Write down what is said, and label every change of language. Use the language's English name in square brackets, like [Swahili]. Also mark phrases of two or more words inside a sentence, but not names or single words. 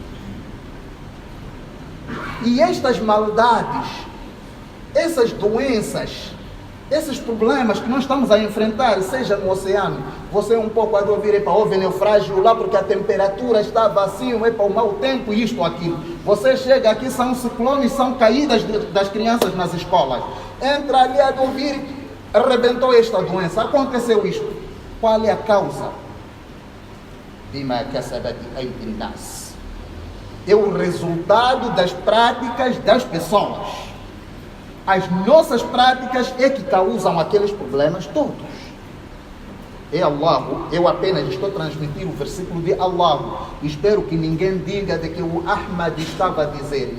[Portuguese] E estas maldades, essas doenças, esses problemas que nós estamos a enfrentar, seja no oceano, você um pouco a ouvir, houve naufrágio lá porque a temperatura estava assim, o mau tempo, isto, aquilo. Você chega aqui, são ciclones, são caídas das crianças nas escolas. Entra ali a ouvir, arrebentou esta doença, aconteceu isto. Qual é a causa? [Arabic] بما كسبت أيدي الناس. [Portuguese] É o resultado das práticas das pessoas. As nossas práticas é que causam aqueles problemas todos. É Allah. Eu apenas estou a transmitir o versículo de Allah. Espero que ninguém diga de que o Ahmad estava a dizer.